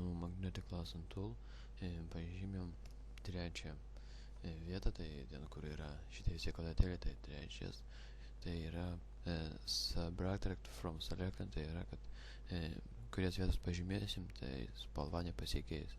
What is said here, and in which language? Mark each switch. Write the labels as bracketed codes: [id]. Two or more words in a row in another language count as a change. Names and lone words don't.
[lt] Magnetic Lasso Tool pažymim trečią vietą, tai ten, kur yra šitie visi kvadratėliai, tai trečias, tai yra [en] subtract from selected, [lt] tai yra, kad kurias vietas pažymėsim, tai spalva nepasikeis.